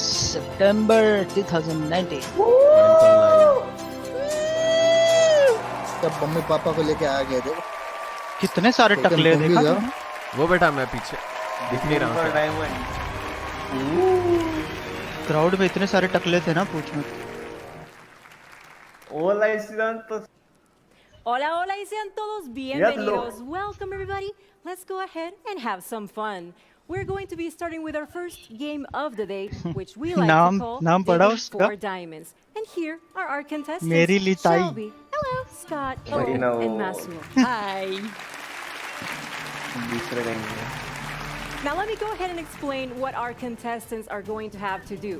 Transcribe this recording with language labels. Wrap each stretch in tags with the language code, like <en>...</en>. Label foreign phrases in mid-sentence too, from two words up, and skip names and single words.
<en>September 2019।</en> <hi>तब मम्मी पापा को लेके आ गए थे। कितने सारे टकले देखा तुमने? वो बेटा मैं पीछे दिख नहीं रहा हूँ। क्राउड में इतने सारे टकले थे ना पूछ मत।</hi> <es>Hola, Isidro. Hola, hola, y sean todos bienvenidos.</es> <en>Welcome, everybody. Let's go ahead and have some fun. We're going to be starting with our first game of the day, which we like to call Digging for Diamonds. And here are our contestants, Shelby, hello, Scott, and Massimo. Hi. Now let me go ahead and explain what our contestants are going to have to do.</en>